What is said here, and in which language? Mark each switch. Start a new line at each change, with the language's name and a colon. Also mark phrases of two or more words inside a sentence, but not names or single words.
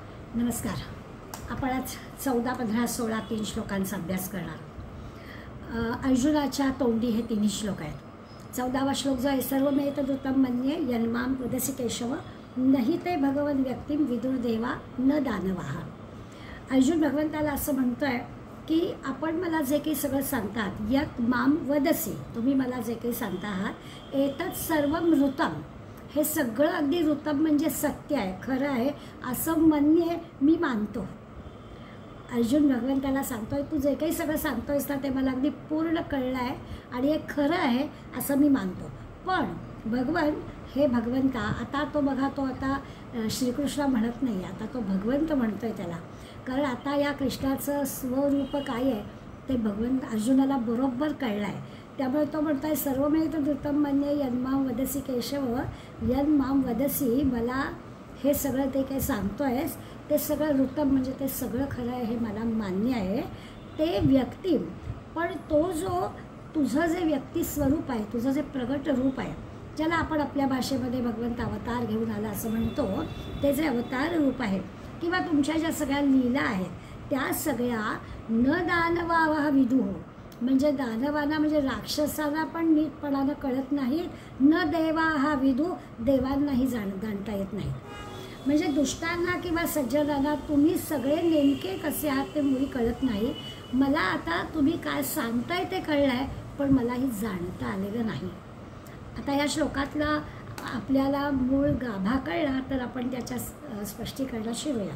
Marathi: नमस्कार. आपण आज 14, 15, 16 3 श्लोकांचा अभ्यास करणार. अर्जुनाच्या तोंडी हे 3 श्लोक आहेत. 14वा श्लोक जो आहे,
Sanskrit: सर्वमेत धृतं मन्ये यन्मां वदसि केशव नहि ते भगवन् व्यक्तिं विदुर्देवा न दानवाः.
Marathi: अर्जुन भगवंताला असं म्हणतोय की आपण मला जे काही सगळं सांगतात,
Sanskrit: यत् मां वदसि,
Marathi: तुम्ही मला जे काही सांगता आहात,
Sanskrit: एतत् सर्वं ऋतं,
Marathi: हे सगळं अगदी ऋतम म्हणजे सत्य आहे, खरं आहे असं मन्ये, मी मानतो. अर्जुन भगवंताला सांगतोय, तू जे काही सगळं सांगतोयस ना ते मला अगदी पूर्ण कळलं आहे आणि हे खरं आहे असं मी मानतो. पण भगवंता आता तो बघा, तो आता श्रीकृष्ण म्हणत नाही, आता तो भगवंत म्हणतोय त्याला. कारण आता या कृष्णाचं स्वरूप काय आहे ते अर्जुनाला बरोबर कळलं आहे. त्यामुळे तो म्हणतो आहे,
Sanskrit: सर्वमेत धृतं मन्ये यन्मां वदसि केशव यन्मां वदसि,
Marathi: मला हे सगळं ते काही सांगतो आहेस ते सगळं ऋतम म्हणजे ते सगळं खरं आहे, हे मला मान्य आहे. ते व्यक्ती, पण तो जो तुझं जे व्यक्ती स्वरूप आहे, तुझं जे प्रगट रूप आहे, ज्याला आपण आपल्या भाषेमध्ये भगवंत अवतार घेऊन आला असं म्हणतो, ते जे अवतार रूप आहे किंवा तुमच्या ज्या सगळ्या लीला आहेत त्या सगळ्या
Sanskrit: न दानवाः विदुः,
Marathi: म्हणजे दानवांना म्हणजे राक्षसांना पण नीटपणानं कळत नाहीत.
Sanskrit: न देवाः विदुः,
Marathi: देवांनाही जाणता येत नाही. म्हणजे दुष्टांना किंवा सज्जनांना तुम्ही सगळे नेमके कसे आहात ते मुळी कळत नाही. मला आता तुम्ही काय सांगताय ते कळलं आहे, पण मलाही जाणता आलेलं नाही. आता या श्लोकातला आपल्याला मूळ गाभा कळला तर आपण त्याच्या स्पष्टीकरणात शिरूया.